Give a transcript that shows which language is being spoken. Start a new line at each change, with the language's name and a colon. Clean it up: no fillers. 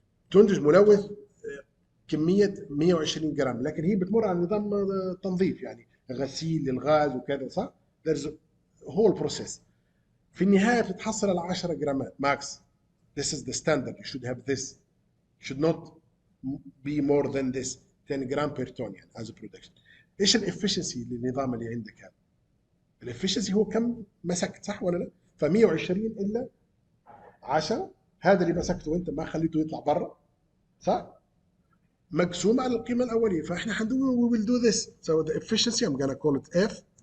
Arabic: تنتج ملوث كميه 120 جرام، لكن هي بتمر على نظام تنظيف، يعني غسيل للغاز وكذا، صح؟
English: there's a whole process.
Arabic: في النهايه بتتحصل على 10 جرامات ماكس.
English: This is the standard. You should have this. Should not be more than this 10
Arabic: جرام بير تون يعني
English: as a production.
Arabic: ايش الافشنسي للنظام اللي عندك هذا؟ الافشنسي هو كم مسكت، صح ولا لا؟ ف 120 الا 10 هذا اللي مسكته وانت ما خليته يطلع برا، صح؟ مقسوم على القيمه الاوليه. فاحنا حندو
English: we will do this. So the efficiency I'm gonna call it F.